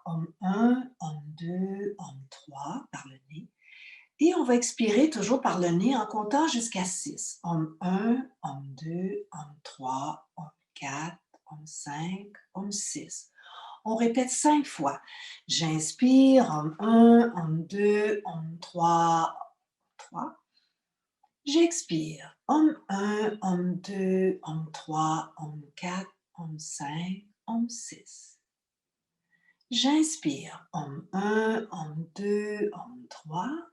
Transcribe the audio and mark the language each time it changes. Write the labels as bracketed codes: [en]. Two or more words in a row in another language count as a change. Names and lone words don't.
[fr] Om 1, Om 2, Om 3 par le nez. Et on va expirer toujours par le nez en comptant jusqu'à 6. Om 1, Om 2, Om 3, Om 4, Om 5, Om 6. On répète 5 fois. J'inspire, Om 1, Om 2, Om 3, 3. J'expire, Om 1, Om 2, Om 3, Om 4, Om 5, Om 6. J'inspire, Om 1, Om 2, Om 3.